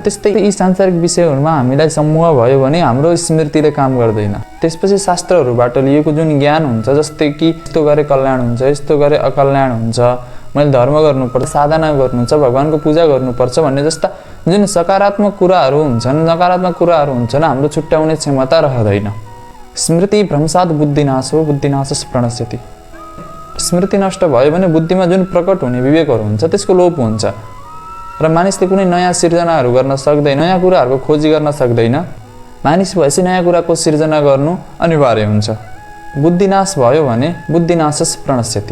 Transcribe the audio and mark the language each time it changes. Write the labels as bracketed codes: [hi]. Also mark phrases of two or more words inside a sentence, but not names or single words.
[ne] त्यस्तै यी सांसारिक विषयहरूमा हामीलाई समूह भयो भने हाम्रो स्मृतिले काम गर्दैन। त्यसपछि शास्त्रहरूबाट लिएको जुन ज्ञान हुन्छ, जस्तै कि यस्तो गरे कल्याण हुन्छ, यस्तो गरे अकल्याण हुन्छ, मैले धर्म गर्नुपर्छ, साधना गर्नु छ, भगवानको पूजा गर्नुपर्छ भन्ने जस्ता जुन सकारात्मक कुराहरू हुन्छन्, नकारात्मक कुराहरू हुन्छन्, हाम्रो छुट्याउने क्षमता रहँदैन। [sa] स्मृति भ्रंशात् बुद्धिनाशो, बुद्धिनाशो प्रणश्यति। [ne] स्मृति नष्ट भयो भने बुद्धिमा जुन प्रकट हुने विवेकहरू हुन्छ त्यसको लोप हुन्छ। र मानिसले कुनै नयाँ सिर्जनाहरू गर्न सक्दैन, नयाँ कुराहरूको खोजी गर्न सक्दैन। मानिस भएपछि नयाँ कुराको सिर्जना गर्नु अनिवार्य हुन्छ। बुद्धिनाश भयो भने [sa] बुद्धिनाशस प्रणश्यति।